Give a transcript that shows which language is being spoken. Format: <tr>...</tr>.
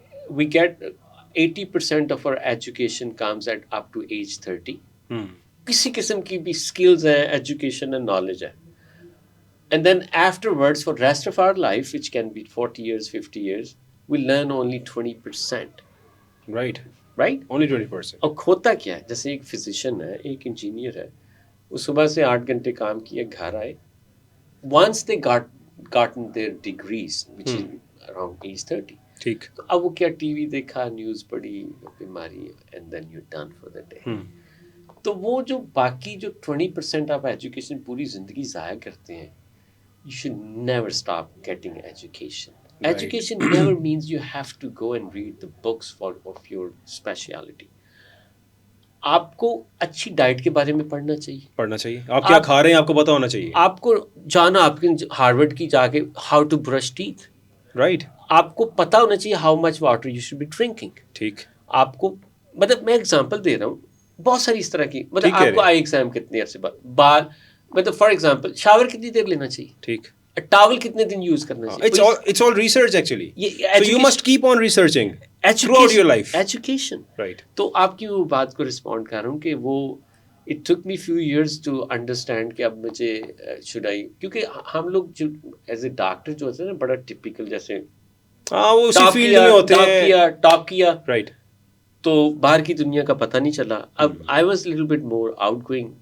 <en>we get 80% of our education comes at up to age 30.</en> <ur>کسی قسم کی بھی اسکلز ہیں, ایجوکیشن اینڈ نالج ہے.</ur> <en>And then afterwards, for rest of our life, which can be 40 years, 50 years, we learn only 20%. Right. Right? Only 20%.</en> <ur>اور ہوتا کیا ہے, جیسے ایک فزیشین ہے, ایک انجینئر ہے, وہ صبح سے 8 گھنٹے کام کیا, گھر آئے,</ur> <en>once they gotten their degrees, which is around age 30.</en> <ur>ٹھیک. تو اب وہ کیا ٹی وی دیکھا, نیوز پڑھی, بیماری,</ur> <en>and then you're done for the day.</en> <ur>تو وہ جو باقی جو 20% آپ ایجوکیشن پوری زندگی ضائع کرتے ہیں,</ur> <en>you should never stop getting education. Right. Education never means you have to go and read the books of your speciality.</en> <ur>آپ کو اچھی ڈائٹ کے بارے میں پڑھنا چاہیے. آپ کیا کھا رہے ہیں آپ کو پتا ہونا چاہیے. آپ کو جانا آپ کے ہارورڈ کی جا کے</ur> <en>How to brush teeth. Right.</en> <ur>آپ کو پتا ہونا چاہیے</ur> <en>How much water you should be drinking.</en> <ur>ٹھیک. آپ کو مطلب میں ایگزامپل دے رہا ہوں, بہت ساری اس طرح کی, مطلب آپ کو آئی ایگزام کتنے عرصے بعد, مطلب فار ایگزامپل شاور کتنی دیر لینا چاہیے. ٹھیک. ٹاول کتنے دن یوز کرنا چاہیے.</ur> <en>It's all research actually. So you must keep on researching throughout your life. Education. Right.</en> <ur>تو آپ کی وہ بات کو رسپونڈ کر رہا ہوں کہ وہ</ur> <en>it took me few years to understand</en> <ur>کہ اب مجھے should I, کیونکہ ہم لوگ جو ایز اے ڈاکٹر جو ہوتے ہیں نا بڑا ٹپیکل, جیسے وہ اسی فیلڈ میں ہوتے ہیں, ٹاپ کیا,</ur> <en>right,</en> <ur>تو باہر کی دنیا کا پتہ نہیں چلا. اب</ur> <en>I was little bit more outgoing.</en>